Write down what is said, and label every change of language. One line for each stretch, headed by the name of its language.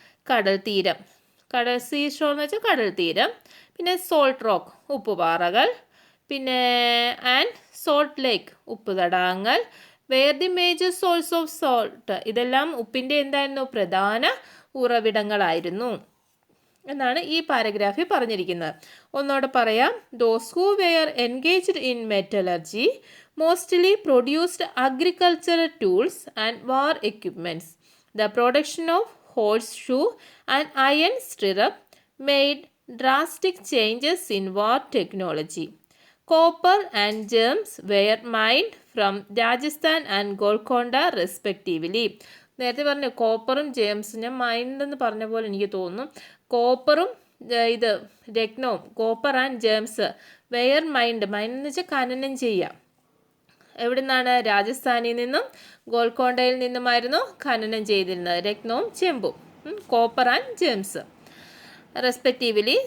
Malayalam: കടൽ തീരം, സീഷോർ എന്ന് വെച്ചാൽ കടൽ തീരം, പിന്നെ സോൾട്ട് റോക്ക് ഉപ്പുപാറകൾ, പിന്നെ ആൻഡ് സോൾട്ട് ലേക്ക് ഉപ്പ് തടാകങ്ങൾ,
English: where the major source of salt
Malayalam: ഇതെല്ലാം ഉപ്പിൻ്റെ എന്തായിരുന്നു? പ്രധാന ഉറവിടങ്ങളായിരുന്നു എന്നാണ് ഈ പാരഗ്രാഫിൽ പറഞ്ഞിരിക്കുന്നത്. ഒന്നോടെ പറയാം.
English: Those who were engaged in metallurgy mostly produced agricultural tools and war equipments. The production of horseshoe and iron stirrup made drastic changes in war technology. Copper and gems were mined from Rajasthan and Golconda respectively.
Malayalam: നേരത്തെ പറഞ്ഞു കോപ്പറും ജെയിംസും, ഞാൻ mind എന്ന് പറഞ്ഞ പോലെ എനിക്ക് തോന്നുന്നു. കോപ്പറും രത്നവും,
English: copper and gems were mined
Malayalam: എന്ന് വെച്ചാൽ ഖനനം ചെയ്യുക. എവിടെ നിന്നാണ്? രാജസ്ഥാനിൽ നിന്നും ഗോൾക്കൊണ്ടയിൽ നിന്നുമായിരുന്നു ഖനനം ചെയ്തിരുന്നത് രത്നവും ചെമ്പും,
English: Copper and gems respectively.